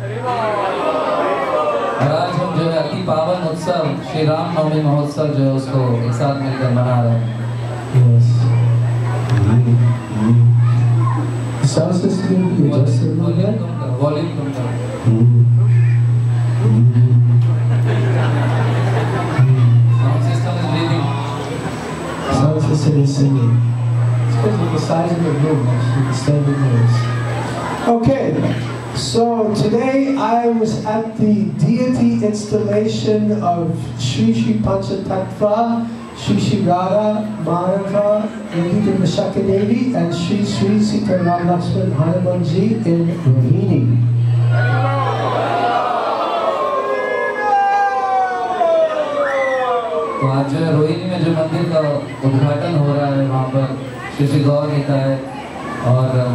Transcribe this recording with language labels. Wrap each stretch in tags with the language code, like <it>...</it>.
<hi>और आज हम जो है अति पावन उत्सव श्री राम नवमी महोत्सव जो है उसको एक साथ मिलकर मना रहे हैं।</hi> <en>Sound system you just said</en> <hi>volume कम करो।</hi> <en>Sound system is breathing. Sound system is singing. It's because of the size of the room, actually, the standing noise. Okay. So today I was at the deity installation of Shri Shri Panchatattva, Shri Shri Radha, Madhava, Lalita Vishakha Devi, and Shri Shri Sita Ram Lakshman Hanumanji in Rohini.</en> <hi>तो आज जो है रोहिणी में जो मंदिर का उद्घाटन हो रहा है वहाँ पर श्री श्री गौर गीता है और</hi>